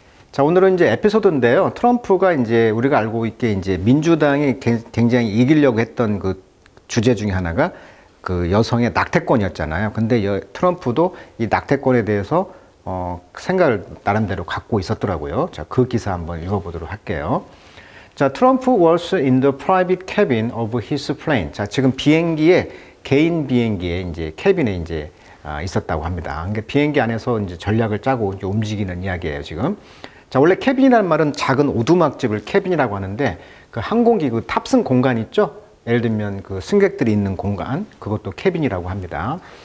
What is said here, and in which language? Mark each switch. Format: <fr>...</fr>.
<ko>자, 오늘은 이제 에피소드인데요. 트럼프가 이제 우리가 알고 있게 이제 민주당이 굉장히 이기려고 했던 그 주제 중에 하나가 그 여성의 낙태권이었잖아요. 근데 트럼프도 이 낙태권에 대해서 생각을 나름대로 갖고 있었더라고요. 자, 그 기사 한번 읽어보도록 할게요.</ko> <en>자, 트럼프 was in the private cabin of his plane.</en> <ko>자, 지금 개인 비행기에 이제 캐빈에 이제 있었다고 합니다. 그러니까 비행기 안에서 이제 전략을 짜고 이제 움직이는 이야기예요, 지금. 자, 원래 캐빈이라는 말은 작은 오두막집을 캐빈이라고 하는데 그 항공기 그 탑승 공간 있죠? 예를 들면 그 승객들이 있는 공간, 그것도 캐빈이라고 합니다.</ko>